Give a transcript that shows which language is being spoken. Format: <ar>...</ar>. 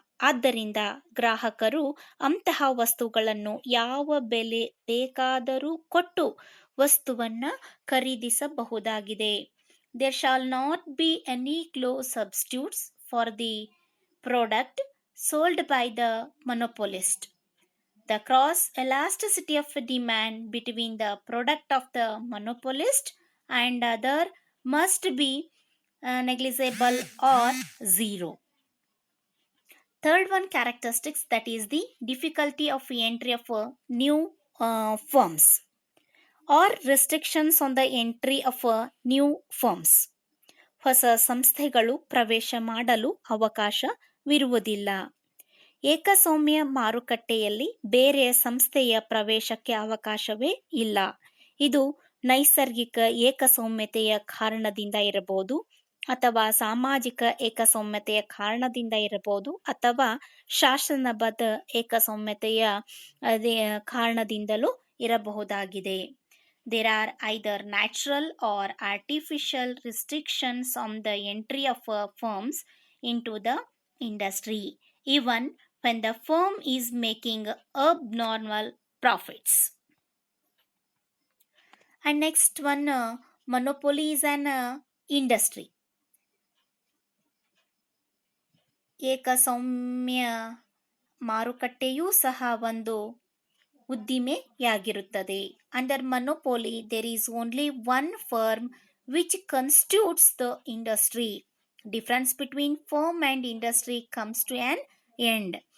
<kn>ಆದ್ದರಿಂದ ಗ್ರಾಹಕರು ಅಂತಹ ವಸ್ತುಗಳನ್ನು ಯಾವ ಬೆಲೆ ಬೇಕಾದರೂ ಕೊಟ್ಟು ವಸ್ತುವನ್ನು ಖರೀದಿಸಬಹುದಾಗಿದೆ.</kn> <en>There shall not be any close substitutes for the product sold by the monopolist. The cross elasticity of demand between the product of the monopolist and other must be negligible or zero. Third one characteristics that is the difficulty of entry of new firms or restrictions on the entry of new firms.</en> <kn>ಹೊಸ ಸಂಸ್ಥೆಗಳು ಪ್ರವೇಶ ಮಾಡಲು ಅವಕಾಶವಿರುವುದಿಲ್ಲ. ಏಕಸ್ವಾಮ್ಯ ಮಾರುಕಟ್ಟೆಯಲ್ಲಿ ಬೇರೆ ಸಂಸ್ಥೆಯ ಪ್ರವೇಶಕ್ಕೆ ಅವಕಾಶವೇ ಇಲ್ಲ. ಇದು ನೈಸರ್ಗಿಕ ಏಕಸ್ವಾಮ್ಯತೆಯ ಕಾರಣದಿಂದ ಇರಬಹುದು ಅಥವಾ ಸಾಮಾಜಿಕ ಏಕಸ್ವಾಮ್ಯತೆಯ ಕಾರಣದಿಂದ ಇರಬಹುದು ಅಥವಾ ಶಾಸನಬದ್ಧ ಏಕಸ್ವಾಮ್ಯತೆಯ ಕಾರಣದಿಂದಲೂ ಇರಬಹುದಾಗಿದೆ.</kn> <en>There are either natural or artificial restrictions on the entry of firms into the industry, even when the firm is making abnormal profits. And next one, monopoly is an industry.</en> <kn>ಏಕಸ್ವಾಮ್ಯ ಮಾರುಕಟ್ಟೆಯೂ ಸಹ ಒಂದು ಉದ್ದಿಮೆಯಾಗಿರುತ್ತದೆ.</kn> <en>Under monopoly there is only one firm which constitutes the industry. Difference between firm and industry comes to an end.</en>